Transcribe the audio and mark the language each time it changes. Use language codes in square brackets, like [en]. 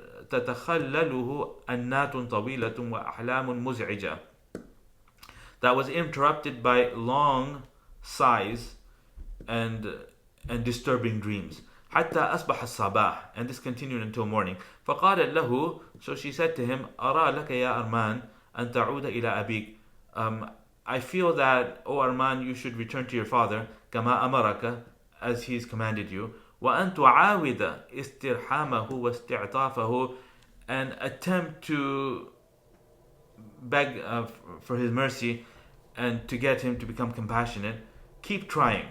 [ar] تتخلله أنات طويلة وأحلام مزعجة, [en] that was interrupted by long sighs and disturbing dreams. [ar] حتى أصبح الصباح, [en] and this continued until morning. [ar] فقالت له, [en] so she said to him, [ar] أرى لك يا أرمان أن تعود إلى أبيك. [en] I feel that, O Armand, you should return to your father, [ar] كما أمرك, [en] as he's commanded you. [ar] وأن تعاود استرحامه واستعطافه, [en] and attempt to beg for his mercy and to get him to become compassionate. Keep trying.